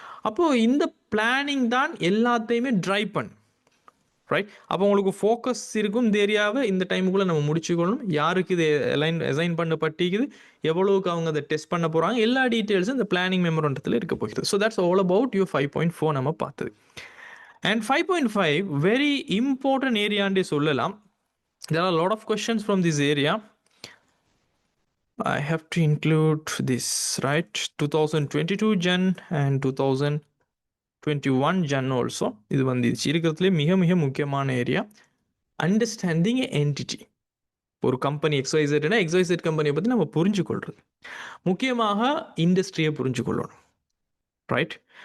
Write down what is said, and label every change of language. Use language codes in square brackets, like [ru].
[ta] அப்போது இந்த பிளானிங் தான் எல்லாத்தையுமே ட்ரைவ் பண்ணும், ரைட். அப்போ உங்களுக்கு ஃபோக்கஸ் இருக்கும், இந்த ஏரியாவை இந்த டைமுக்குள்ளே நம்ம முடிச்சுக்கொள்ளணும், யாருக்கு இது அசைன் பண்ணப்பட்டிக்குது, எவ்வளவுக்கு அவங்க அதை டெஸ்ட் பண்ண போகிறாங்க, எல்லா டீட்டெயில்ஸும் இந்த பிளானிங் மெமரண்டத்தில் இருக்க போகிறது. [en] so that's all about you 5.4 [ta] நம்ம பார்த்தது. [en] and 5.5 very important [ta] ஏரியாண்டே சொல்லலாம். [en] There are a lot of questions from this area. I have to include this, right? 2022 Jan and 2021 Jan also. [ta] இது வந்துச்சு இருக்கிறதுலே மிக மிக முக்கியமான ஏரியா அண்டர்ஸ்டாண்டிங் என்டிட்டி. ஒரு கம்பெனி எக்ஸ்ஒய்செட்னா எக்ஸ்ஒய்செட் கம்பெனியை பற்றி நம்ம புரிஞ்சுக்கொள்கிறது. முக்கியமாக இண்டஸ்ட்ரியை புரிஞ்சுக்கொள்ளணும், ரைட்?